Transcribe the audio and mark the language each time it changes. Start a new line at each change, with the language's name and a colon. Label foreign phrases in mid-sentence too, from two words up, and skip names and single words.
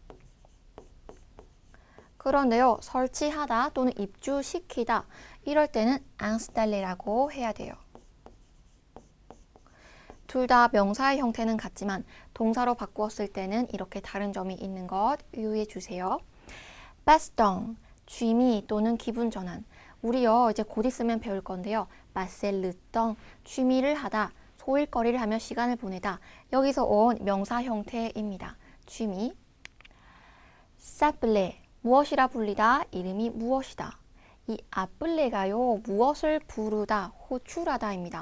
Korean: 그런데요, 설치하다 또는 입주시키다 이럴 때는 installera고 해야 돼요. 둘 다 명사의 형태는 같지만 동사로 바꾸었을 때는 이렇게 다른 점이 있는 것 유의해 주세요.
French: passe-temps,
Korean: 취미 또는 기분 전환. 우리요, 이제 곧 있으면 배울 건데요.
French: passer le temps,
Korean: 취미를 하다, 소일거리를 하며 시간을 보내다. 여기서 온 명사 형태입니다. 취미. s'appeler, 무엇이라 불리다, 이름이 무엇이다. 이 아플레가요, 무엇을 부르다, 호출하다입니다.